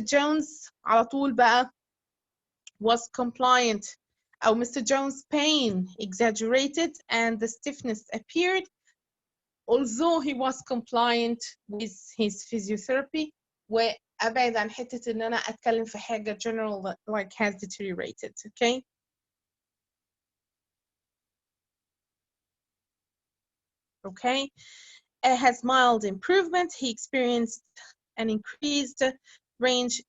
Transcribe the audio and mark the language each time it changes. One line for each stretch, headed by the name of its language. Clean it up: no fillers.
English: Jones
Arabic: على طول بقى
English: was compliant أو Mr. Jones' pain exaggerated and the stiffness appeared although he was compliant with his physiotherapy.
Arabic: وأبعد عن حتة إن أنا أتكلم في حاجة
English: general like has deteriorated.
Arabic: Okay
English: Okay, has mild improvement. He experienced an increased range.